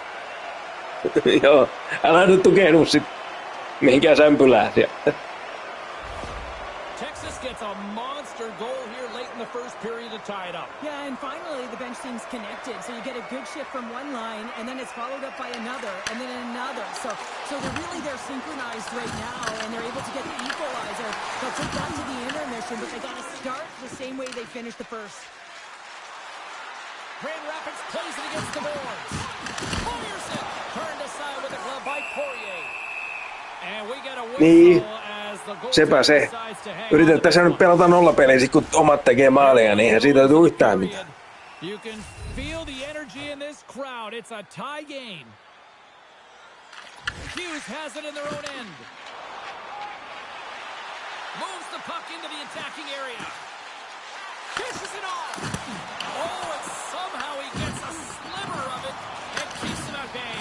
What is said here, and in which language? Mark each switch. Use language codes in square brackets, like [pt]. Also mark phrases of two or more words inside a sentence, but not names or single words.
[fi] Joo, älä nyt tukehdu sit mihinkään sämpylään siellä. [en] Texas gets a monster goal here late in the first period to tie it up. Yeah, and finally the bench team's connected. So you get a good shift from one line, and then it's followed up by another, and then another. So they're synchronized right now, and they're able to get the equalizer. They'll take that to the intermission, but they got to start the same way they finished the first. Grand Rapids plays it against the boards. Fires it. Turned aside with a glove by Poirier. And we get a whistle as the goal decides to hang. [fi] Yritettäisiin nyt pelata nollapeliä, kun omat tekee maaleja, niin eihän siitä tule yhtään mitään. [en] You can feel the energy in this crowd. It's a tie game. Hughes has it in their own end. Moves the puck into the attacking area. Dishes it off. Oh, and somehow he gets a sliver of it and keeps it at bay.